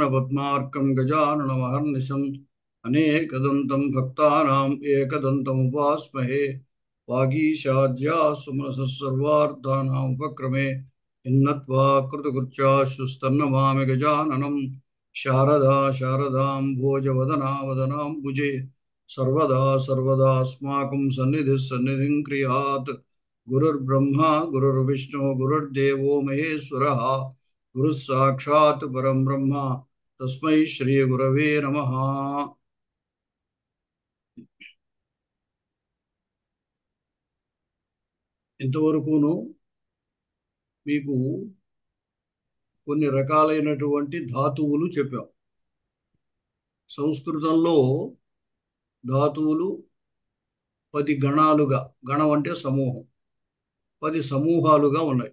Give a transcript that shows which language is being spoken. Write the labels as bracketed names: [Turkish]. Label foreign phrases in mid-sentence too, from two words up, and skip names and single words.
[Sanskrit] పద్మార్కం గజాననమహర్నిశం అనేకదంతం భక్తానాం ఏకదంతముపాస్మహే వాగీశాద్యాసుమనసः సర్వార్థానాం ఉపక్రమే ఇన్నత్వా కృతకృత్యాశుస్తన్నమామి గజాననం శారదా శారదాం భోజవదనా వదనాంబుజే सर्वदा सर्वदास्माकं सन्निधिः सन्निधिं क्रियात् गुरुर्ब्रह्मा गुरुर्विष्णु गुरुर्देवो महेश्वरः गुरुः साक्षात् परं ब्रह्म तस्मै श्रीगुरवे नमः। [Telugu] ఇంతవరకును మీకు కొన్ని రకాలైనటువంటి ధాతువులు చెప్పాం. సంస్కృతంలో ధాతువులు 10 గణాలుగా, గణం అంటే సమూహం, 10 సమూహాలుగా ఉన్నాయి.